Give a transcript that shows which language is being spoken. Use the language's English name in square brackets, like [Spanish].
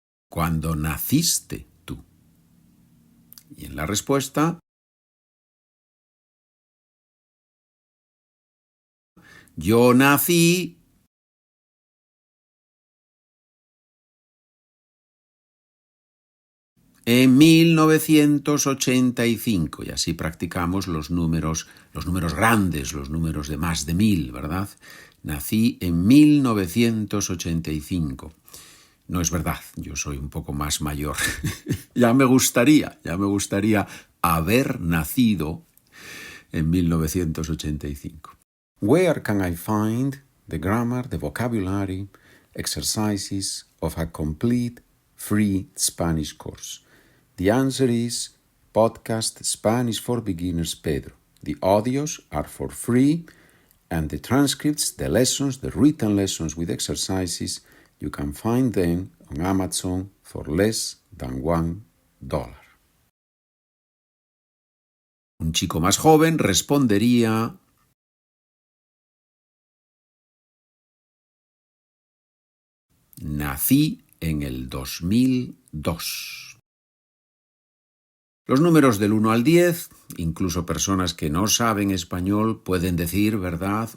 [Spanish] ¿Cuándo naciste tú? Y en la respuesta, yo nací en 1985, y así practicamos los números grandes, los números de más de 1000, ¿verdad? Nací en 1985. No es verdad, yo soy un poco más mayor. Ya me gustaría haber nacido en 1985. [English] Where can I find the grammar, the vocabulary, exercises of a complete free Spanish course? The answer is Podcast Spanish for Beginners Pedro. The audios are for free, and the transcripts, the lessons, the written lessons with exercises, you can find them on Amazon for less than $1. [Spanish] Un chico más joven respondería: nací en el 2002. Los números del 1 al 10, incluso personas que no saben español pueden decir, ¿verdad?